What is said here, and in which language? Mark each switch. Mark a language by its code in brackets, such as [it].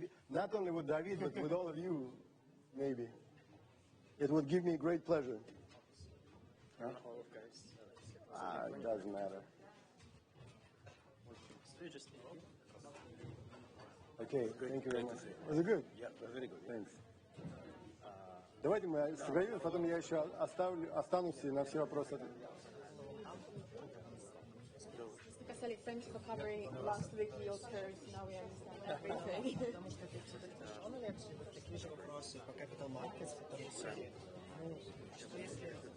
[en] Not only with David, but with all of you, maybe. It would give me great pleasure. Huh? It doesn't matter. Okay, thank you very much. Was it good? Yeah, very good. Thanks. [ru] Давайте мы сыграем, потом я еще останусь и на все вопросы отвечу. [en] Vasily, thanks for covering last week your turn. Now we understand everything. [ru] Потому что ты все-таки пришел на лекцию, такие же вопросы по [en] capital markets, [ru] потому что, ну, что если